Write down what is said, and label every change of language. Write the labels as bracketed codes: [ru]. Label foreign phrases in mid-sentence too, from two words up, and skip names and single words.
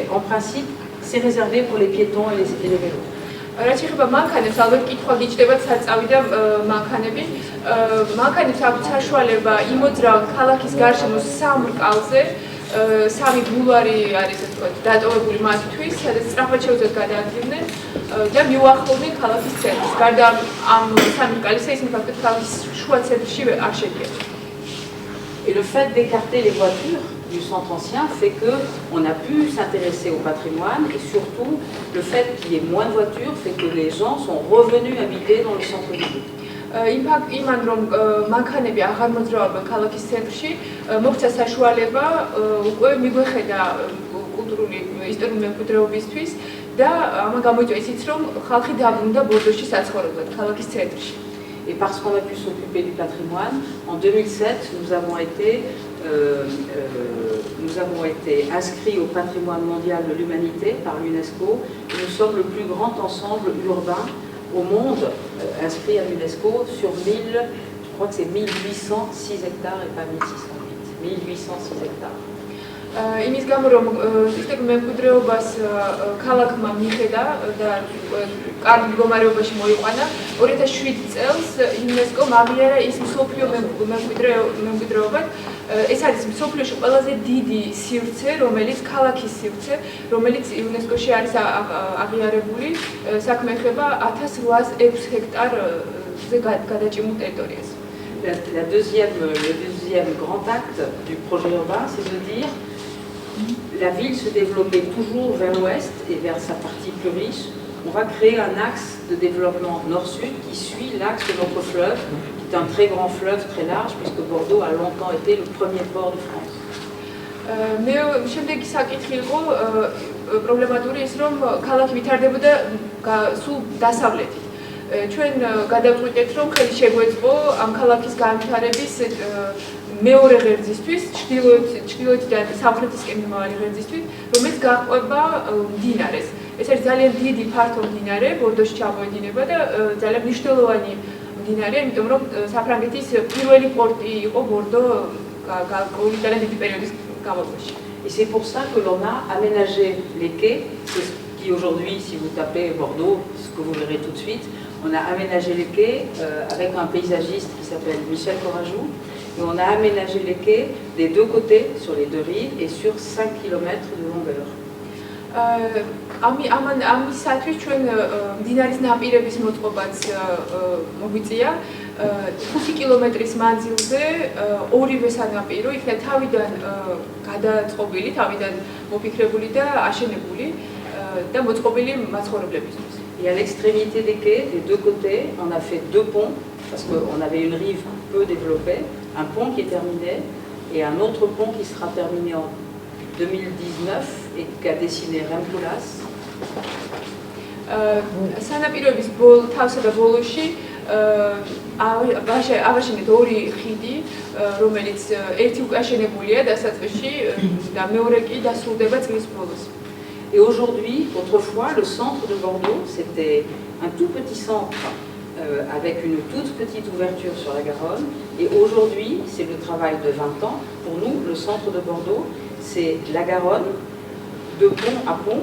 [fr] En principe, c'est réservé pour les piétons et les vélos. [ka] რაც ეხება მანქანებს, ალბათ კითხვა გიჩნდებათ საწავი და მანქანები. მანქანებს აქვს საშუალება იმოძრავონ ქალაქის გარშემო 3 რკალზე, 3 ბულვარი არის ასე ვთქვათ დატოვებული მათთვის, სადაც სწრაფად შეუძლიათ გადაადგილდნენ და მიუახლოვდნენ ქალაქის ცენტრს. გარდა ამ 3 რკალისა ისინი ფაქტობრივად ქალაქის შუა ცენტრში არ შედიან. [fr] Et le fait d'écarter les voitures du centre ancien fait qu'on a pu s'intéresser au patrimoine et surtout le fait qu'il y ait moins de voitures fait que les gens sont revenus habiter dans le centre-ville. [ka] იმან რომ მანქანები აღარ მოძრაობენ ქალაქის ცენტრში, მოგვცა საშუალება უკვე მიგვეხედა კულტურული ისტორიული მემკვიდრეობისთვის და ამან გამოიწვია ისიც რომ ხალხი დაბრუნდა ბორდოში საცხოვრებლად ქალაქის ცენტრში. [fr] Et parce qu'on a pu s'occuper du patrimoine, en 2007, nous avons été inscrits au patrimoine mondial de l'humanité par l'UNESCO. Nous sommes le plus grand ensemble urbain au monde inscrit à l'UNESCO sur 1000, je crois que c'est 1806 hectares et pas 1608, 1806 hectares. [ka] იმის გამო რომ ისტორიულ მემკვიდრეობას ქალაქმა მიხედა და კარგ მდგომარეობაში მოიყვანა 2007 წელს იუნესკომ აღიარა ის მსოფლიო მემკვიდრეობად ეს არის მსოფლიოში ყველაზე დიდი სივრცე რომელიც ქალაქის სივრცე რომელიც იუნესკოში არის აღიარებული საქმე ეხება 1806 ჰექტარზე გადაჭიმულ ტერიტორიას. [fr] Le deuxième grand acte du projet urbain, c'est de dire la ville se développait toujours vers l'ouest et vers sa partie plus riche. On va créer un axe de développement nord-sud qui suit l'axe de notre fleuve, qui est un très grand fleuve, très large, puisque Bordeaux a longtemps été le premier port de France. [ka] შემდეგი საკითხი იყო პრობლემატური ის რომ ქალაქი ვითარდებოდა სულ დასავლეთით. ჩვენ გადავწყვიტეთ რომ ხელი შეგვეწყო ამ ქალაქის განვითარების მეორე ღერძისთვის, ჩრდილოეთიდან სამხრეთისკენ მიმავალი ღერძისთვის, რომელიც გაჰყვება მდინარეს. ეს არის ძალიან დიდი ფართო მდინარე, ბორდოში ჩამოედინება და ძალიან მნიშვნელოვანი მდინარე, იმიტომ რომ საფრანგეთის პირველი პორტი იყო ბორდო ძალიან დიდი პერიოდის განმავლობაში. [fr] Et c'est pour ça que l'on a aménagé les quais, qui aujourd'hui, si vous tapez Bordeaux, ce que vous verrez tout de suite, on a aménagé les quais avec un paysagiste qui s'appelle Michel Corajou. Et on a aménagé les quais des deux côtés, sur les deux rives, et sur 5 km de longueur. [ka] ამისათვის ჩვენ მდინარის ნაპირების მოწყობაც მოგვიწია 5 კილომეტრის მანძილზე ორივე სანაპირო იქნა თავიდან გადაწყობილი, თავიდან მოფიქრებული და აშენებული და მოწყობილი მაცხოვრებლებისთვის. [fr] Et à l'extrémité des quais, des deux côtés, on a fait deux ponts, parce qu'on avait une rive peu développée, un pont qui est terminé, et un autre pont qui sera terminé en 2019 et qu'a dessiné Remkoulas. [ka] სანაპიროების თავსა და ბოლოში ავაშენეთ ორი ხიდი, რომელიც ერთი უკვე აშენებულია დასაწყისში და მეორე კი დასრულდება წლის ბოლოს. [fr] Et aujourd'hui, autrefois, le centre de Bordeaux, c'était un tout petit centre avec une toute petite ouverture sur la Garonne. Et aujourd'hui, c'est le travail de 20 ans. Pour nous, le centre de Bordeaux, c'est la Garonne, de pont à pont.